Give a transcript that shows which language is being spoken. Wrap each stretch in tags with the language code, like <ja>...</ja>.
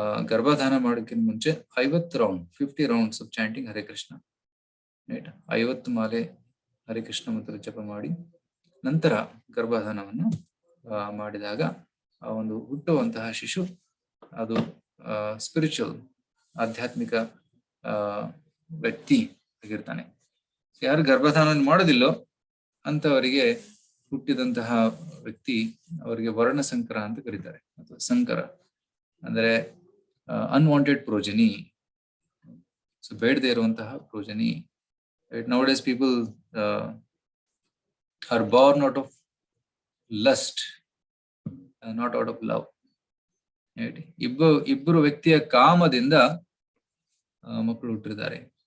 <kn>ಗರ್ಭಧಾನ ಮಾಡೋಕ್ಕಿಂತ ಮುಂಚೆ 50</kn> <en>rounds of chanting</en> <kn>Hare Krishna, right, 50 ಮಾಲೆ ಹರೇ ಕೃಷ್ಣ ಮಂತ್ರ ಜಪ ಮಾಡಿ ನಂತರ ಗರ್ಭಧಾನವನ್ನು ಮಾಡಿದಾಗ ಆ ಒಂದು ಹುಟ್ಟುವಂತಹ ಶಿಶು ಅದು ಸ್ಪಿರಿಚುವಲ್ ಆಧ್ಯಾತ್ಮಿಕ ವ್ಯಕ್ತಿ ಆಗಿರ್ತಾನೆ. ಯಾರು ಗರ್ಭಧಾನ ಮಾಡೋದಿಲ್ಲೋ ಅಂತವರಿಗೆ ಹುಟ್ಟಿದಂತಹ ವ್ಯಕ್ತಿ ಅವರಿಗೆ ವರ್ಣ ಸಂಕರ ಅಂತ ಕರೀತಾರೆ, ಅಥವಾ ಸಂಕರ ಅಂದ್ರೆ ಅನ್ವಾಂಟೆಡ್ ಪ್ರೋಜನಿ, ಸೊ ಬೇಡದೇ ಇರುವಂತಹ progeny.</kn> <en>Nowadays people are born out of lust, not out of love.</en> <kn>ಇಬ್ಬರು ವ್ಯಕ್ತಿಯ ಕಾಮದಿಂದ ಮಕ್ಕಳು ಹುಟ್ಟಿರ್ತಾರೆ.</kn>